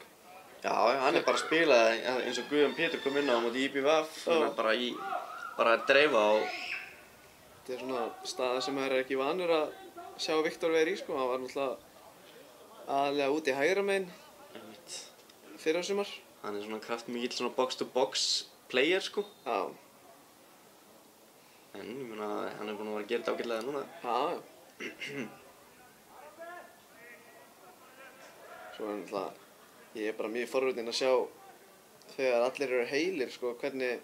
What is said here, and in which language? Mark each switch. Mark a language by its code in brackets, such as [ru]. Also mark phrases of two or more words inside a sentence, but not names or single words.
[is] Já, hann er bara að spila eins og Guðjón Pétur kom inn á móti IBVF. Hann er bara að dreifa á... Þetta er svona staða sem maður er ekki vanur að sjá Viktor vera í, sko. Hann var náttúrulega aðalega úti í hægra megin fyrra sumar. Hann er svona kraftmikill svona [en] box-to-box player, [is] sko. Já. En ég meina, hann er búinn að vera að gera þetta ágætlega núna. Já. Svo er náttúrulega... Ég er bara mjög forvitinn að sjá þegar allir eru heilir, sko, hvernig...